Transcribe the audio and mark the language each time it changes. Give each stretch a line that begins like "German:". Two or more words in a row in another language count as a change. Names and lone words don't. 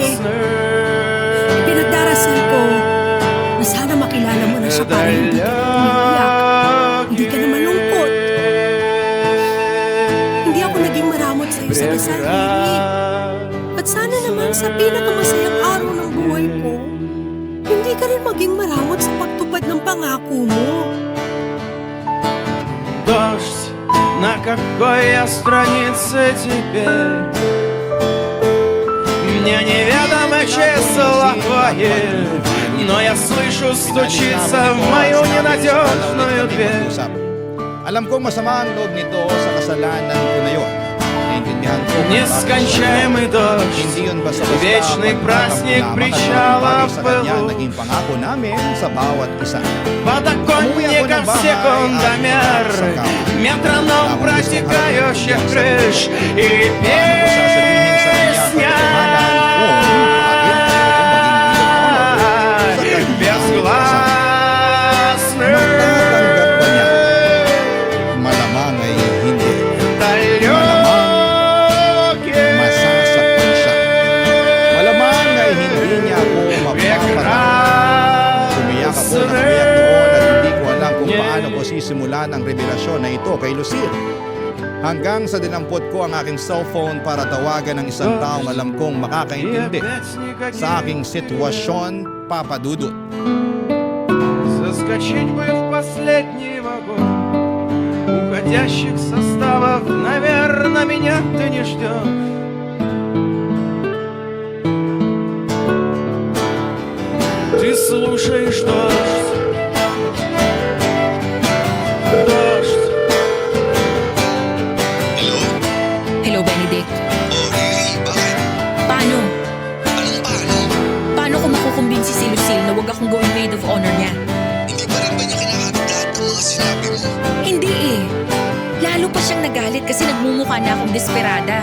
Filipino: Pinagdarasal ko na sana makilala mo na siya para hindi ka umiiyak. Hindi ka na malungkot. Hindi ako naging maramot sa'yo sa dasal, Mary. At sana naman sa pinakamasayang araw ng buhay ko, hindi ka rin maging maramot sa pagtupad ng pangako mo.
Russian: Дождь, на какой я странице теперь? Мне неведомо число твои, но я слышу, стучится в мою ненадежную дверь.
Filipino: Alam ko masama ang loob nito sa kasalanan ko na yun. Naintindihan ko kung
Russian: Нескончаемый
Filipino: bakit
Russian: дождь,
Filipino: hindi yun basta-basta
Russian: вечный праздник
Filipino: pagkakalamang
Russian: причала
Filipino: at
Russian: в
Filipino: sa kanya
Russian: пылу.
Filipino: naging pangako namin sa bawat isa.
Russian: Подоконником секундомер, метроном протекающих крыш и песня
Filipino: Matatanggap ba niya?
Russian: безгласных
Filipino: Malamang ay hindi. Masasaktan siya. Malamang ay hindi niya ako mapapatawad. Umiyak ako ng umiyak noon at hindi ko alam kung paano ko sisimulan ang revelasyon na ito kay Lucille. Hanggang sa dinampot ko ang aking cellphone para tawagan ng isang taong alam kong makakaintindi sa aking sitwasyon, Papa Dudut.
Russian: Заскочить бы в последний вагон уходящих составов, наверное, меня ты не ждешь. Ты слушаешь дождь, дождь.
Filipino: Hello, Benedict. Paano? Anong paano? Paano ko makukumbinsi si Lucille na huwag akong gawing
English: maid of honor
Filipino: niya? Hindi pa rin ba niya kinakabit lahat ng mga sinabi mo? Hindi eh. Lalo pa siyang nagalit kasi nagmumukha na akong desperada.